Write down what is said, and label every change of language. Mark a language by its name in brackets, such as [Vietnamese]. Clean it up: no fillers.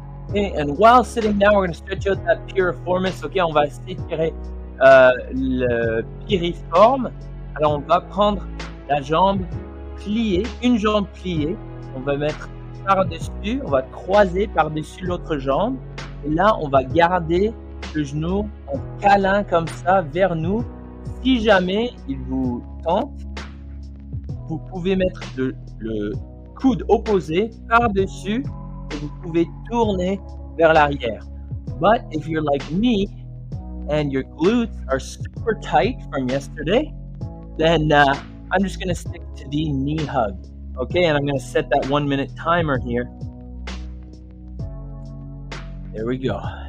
[English] Okay, and while sitting down, we're going to stretch out that piriformis. [French] Okay, on va s'étirer le piriforme. Alors, on va prendre la jambe pliée, une jambe pliée. On va mettre par-dessus, on va croiser par-dessus l'autre jambe. Et là, on va garder le genou en câlin comme ça vers nous. Si jamais il vous tente, vous pouvez mettre le coude opposé par-dessus et vous pouvez tourner vers l'arrière. [English] But if you're like me and your glutes are super tight from yesterday, then I'm just going to stick to the knee hug. Okay, and I'm going to set that 1 minute timer here. There we go.